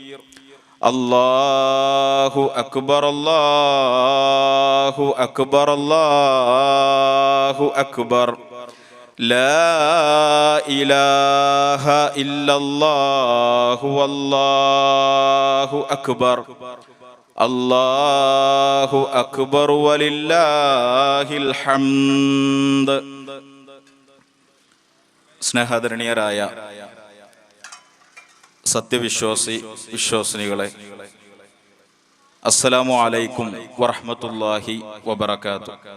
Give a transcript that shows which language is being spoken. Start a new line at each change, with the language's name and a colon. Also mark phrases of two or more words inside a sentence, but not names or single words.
Arabic: الله أكبر الله أكبر الله أكبر لا إله إلا الله والله أكبر الله أكبر ولله الحمد.
Malayalam: സ്നേഹാദരണീയരായ വിശ്വാസിനികളെ,
Arabic: السلام عليكم ورحمة الله وبركاته.